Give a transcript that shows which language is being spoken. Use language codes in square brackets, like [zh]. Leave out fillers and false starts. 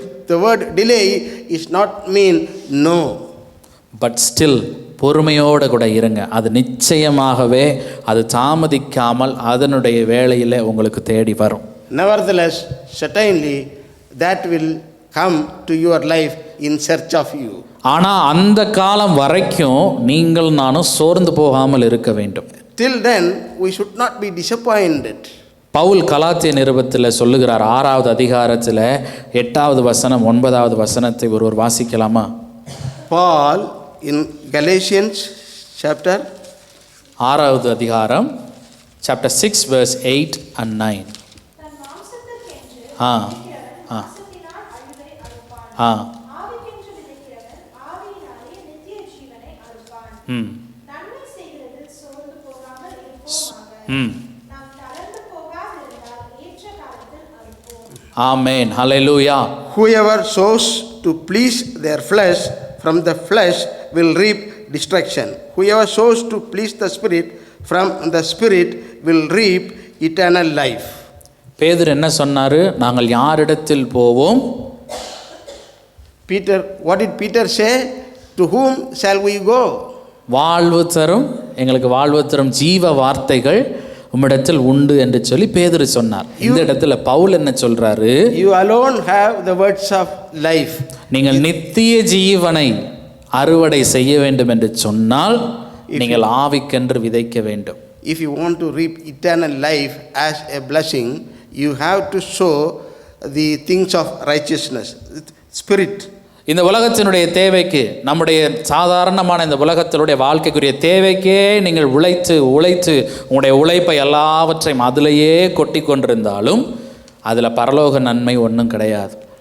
[en] the word delay is not mean no. But still [ta] பொறுமையோடு கூட இருங்க. அது நிச்சயமாகவே அது தாமதிக்காமல் அதனுடைய வேளையில் உங்களுக்கு தேடி வரும். [en] Nevertheless, certainly that will come to your life in search of you. [ta] ஆனால் அந்த காலம் வரைக்கும் நீங்கள் நானும் சோர்ந்து போகாமல் இருக்க வேண்டும். [en] Till then we should not be disappointed. [ta] Pavul கலாத்திய நிருபத்தில் சொல்லுகிறார், 6வது அதிகாரத்தில் 8வது வசனம் 9வது வசனத்தை ஒருவர் வாசிக்கலாமா? [en] Paul in Galatians chapter [ta] 6வது அதிகாரம் [en] chapter 6 verse 8 and 9. [ta] தன் மாம்சத்திற்கென்று ஆ விதைக்கிறவன் ஆ மாம்சத்தினால் அழிவை அறுப்பான். ஆ ஆவிக்கென்று விதைக்கிறவன் ஆவியினாலே நித்திய ஜீவனை அறுப்பான். ம் நன்மை செய்கிறதில் சோர்ந்து போகாமல் இருப்போமாக. ம் நாம் தளர்ந்து போகாதிருந்தால் ஏற்ற காலத்தில் அறுப்போம். ஆமென், ஹல்லேலூயா. [en] whoever sows to please their flesh from the flesh will reap destruction. Whoever sows to please the Spirit from the Spirit will reap eternal life. [ta] பேதுரு என்ன சொன்னாரு? நாங்கள் யாரிடத்தில் போவோம்? [en] Peter, what did Peter say? To whom shall we go? [ta] வாழ்வு தரும், எங்களுக்கு வாழ்வு தரும் ஜீவ வார்த்தைகள் உம்மிடத்தில் உண்டு என்று சொல்லி பேதுரு சொன்னார். இந்த இடத்துல பவுல் என்ன சொல்றாரு? [en] You alone have the words of life. [ta] நீங்கள் நித்திய ஜீவனை அறுவடை செய்ய வேண்டும் என்று சொன்னால் நீங்கள் ஆவிக்கென்று விதைக்க வேண்டும். [en] If you want to reap eternal life as a blessing, you have to sow the things of righteousness, spirit. [ta] இந்த உலகத்தினுடைய தேவைக்கு, நம்முடைய சாதாரணமான இந்த உலகத்தினுடைய வாழ்க்கைக்குரிய தேவைக்கே நீங்கள் உழைத்து உங்களுடைய உழைப்பை எல்லாவற்றையும் அதிலேயே கொட்டி கொண்டிருந்தாலும் அதில் பரலோக நன்மை ஒன்றும் கிடையாது.